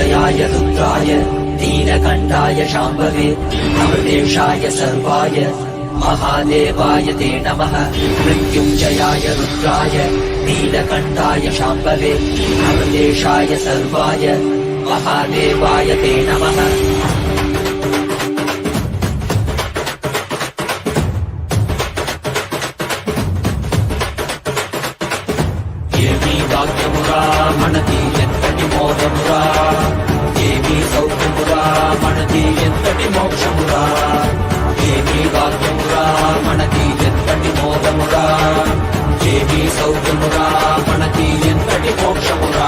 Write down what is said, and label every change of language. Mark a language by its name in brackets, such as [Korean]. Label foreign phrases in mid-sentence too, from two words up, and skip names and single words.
[Sanskrit] मृत्युञ्जयाय रुद्राय नीलकण्ठाय शाम्भवे अमृतेशाय सर्वाय महादेवाय ते नमः। मृत्युञ्जयाय रुद्राय नीलकण्ठाय शाम्भवे अमृतेशाय सर्वाय महादेवाय ते नमः। [Telugu] ఏమీ భాగ్యమురా మనది ఎంతటి మోదమురా, ఏమీ సౌఖ్యమురా మనది ఎంతటి మోక్షమురా, ఏమీ భాగ్యమురా మనది ఎంతటి మోదమురా, ఏమీ సౌఖ్యమురా మనది ఎంతటి మోక్షమురా.